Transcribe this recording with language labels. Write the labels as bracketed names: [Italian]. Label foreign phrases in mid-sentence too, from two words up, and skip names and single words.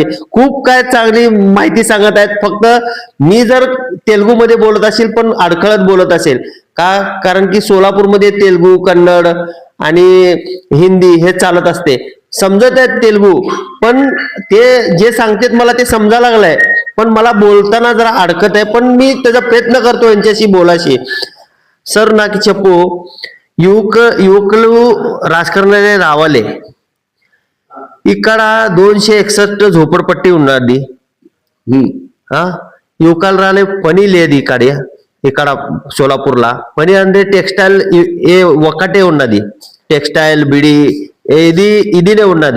[Marathi] खूप काय चांगली माहिती सांगत आहेत. फक्त मी जर तेलुगूमध्ये बोलत असेल पण अडखळत बोलत असेल का, कारण की सोलापूरमध्ये तेलुगू, कन्नड आणि हिंदी हे चालत असते. समजत आहेत तेलुगू, पण ते जे सांगतात मला ते समजा लागलंय, पण मला बोलताना जरा अडकत आहे. पण मी त्याचा प्रयत्न करतो यांच्याशी बोलाशी. [Telugu] सर నాకు చెప్పు, యువకులు రాజకీయాల్లో రావాలి. ఇక్కడ 261 झोपडपट्टी ఉన్నది. యువకులు రాలే, పని లేదు ఇక్కడ సోలాపూర్లా. పని అంటే టెక్స్టైల్ ఒక్కటే ఉన్నది, టెక్స్టైల్ బిడి ఇదినే ఉన్నది.